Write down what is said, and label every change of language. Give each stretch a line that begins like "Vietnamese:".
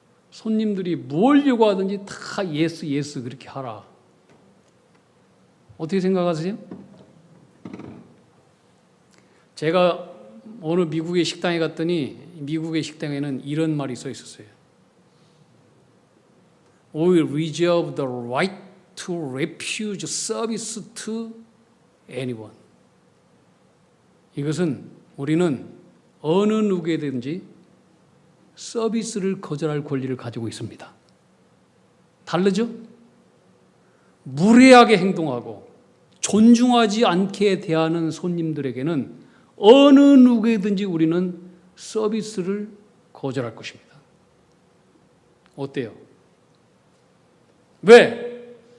Korean: 손님들이 뭘 요구하든지 다 예스 예스 그렇게 하라. 어떻게 생각하세요? 제가 어느 미국의 식당에 갔더니 미국의 식당에는 이런 말이 써 있었어요.
English: We reserve the right to refuse service to anyone.
Korean: 이것은 우리는 어느 누구에든지 서비스를 거절할 권리를 가지고 있습니다. 다르죠? 무례하게 행동하고 존중하지 않게 대하는 손님들에게는 어느 누구에든지 우리는 서비스를 거절할 것입니다. 어때요? 왜?